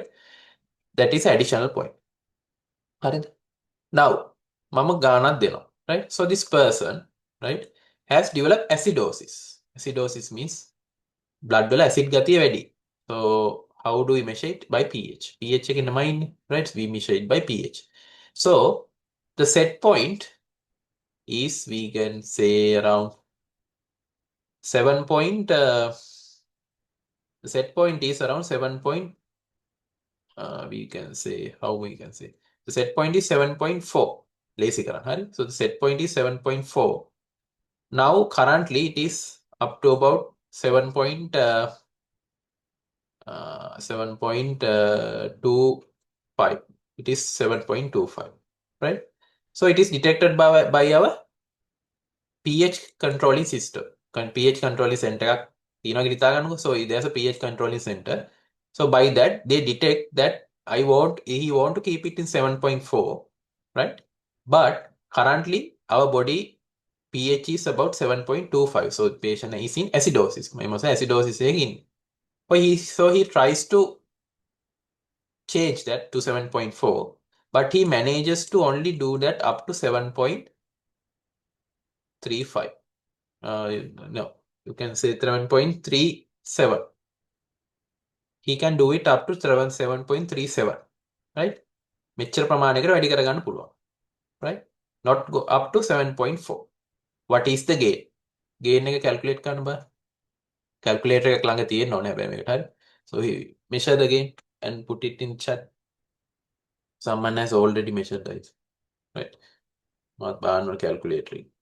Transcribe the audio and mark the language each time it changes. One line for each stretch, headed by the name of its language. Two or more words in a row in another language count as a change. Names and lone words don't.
English: That is additional point.
Sinhala: හරිද? Now, මම ගානක් දෙනවා.
English: Right? So this person, right, has developed acidosis. Acidosis means blood
Sinhala: වල acid ගතිය වැඩි.
English: So how do we measure it? By pH. pH
Sinhala: එක නමයි ඉන්නේ.
English: Right? We measure it by pH. So the set point is we can say around 7 point. The set point is around 7 point. We can say how we can say the set point is 7.4.
Sinhala: Lazy කරන්න හරි.
English: So the set point is 7.4. Now currently it is up to about 7.25. It is 7.25, right? So it is detected by our pH controlling system. pH controlling center
Sinhala: එකක් තියෙනවා කියලා හිතා ගන්නකො.
English: So there's a pH controlling center. So by that they detect that he want to keep it in 7.4, right? But currently our body pH is about 7.25. So the patient is in acidosis. Acidosis again. So he tries to change that to 7.4, but he manages to only do that up to 7.35. No, you can say 7.37. He can do it up to 7.37, right?
Sinhala: මෙච්චර ප්‍රමාණයකට වැඩි කරගන්න පුළුවන්,
English: right? Not go up to 7.4. What is the gain?
Sinhala: Gain එක calculate කරන්න බෑ. Calculator එකක් ළඟ තියෙන්න ඕනේ හැබැයි මේකට හරි.
English: So he measure the gain and put it in chat. Someone has already measured this, right?
Sinhala: Not බලන්න calculator.